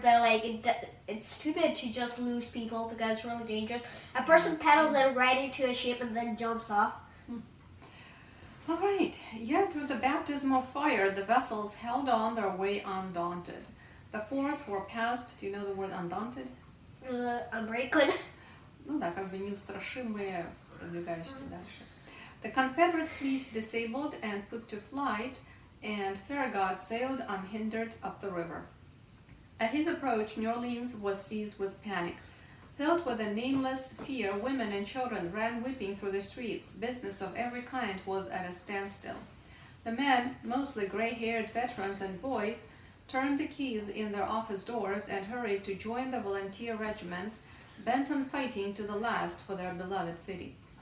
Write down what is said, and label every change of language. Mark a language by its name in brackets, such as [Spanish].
[English] But like, it's stupid to just lose people because it's really dangerous. A person paddles it right into a ship and then jumps off. All right. Yet through the baptism of fire, the vessels held on their way undaunted. The forts were passed. Do you know the word undaunted? Unbreakable. [Russian] Ну да, как бы неустрашимые, продвигающиеся дальше. [English] The Confederate fleet disabled and put to flight, and Farragut sailed unhindered up the river. At his approach, New Orleans was seized with panic. Filled with a nameless fear, women and children ran weeping through the streets. Business of every kind was at a standstill. The men, mostly gray-haired veterans and boys, turned the keys in their office doors and hurried to join the volunteer regiments, bent on fighting to the last for their beloved city.